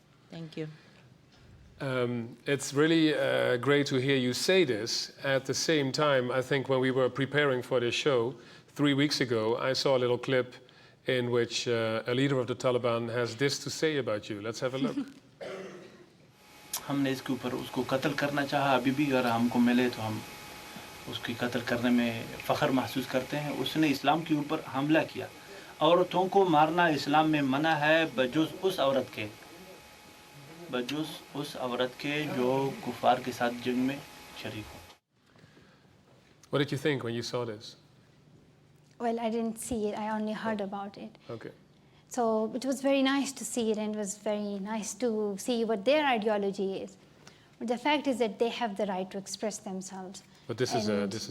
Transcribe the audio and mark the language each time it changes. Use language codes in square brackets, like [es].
[en] Thank you. It's really great to hear you say this. At the same time, I think when we were preparing for this show 3 weeks ago, I saw a little clip in which a leader of the Taliban has this to say about you. Let's have a look. [hi] हमने इसके ऊपर उसको कत्ल करना चाहा, अभी भी अगर हमको मिले तो हम उसकी कत्ल करने में फ़ख्र महसूस करते हैं। उसने इस्लाम के ऊपर हमला किया। औरतों को मारना इस्लाम में मना है, बजुज़ उस औरत के जो कुफार के साथ जंग में शरीक हो। [en] What did you think when you saw this? Well, I didn't see it. I only heard about it. Okay. So it was very nice to see it, and it was very nice to see what their ideology is. But the fact is that they have the right to express themselves. But this is a threat.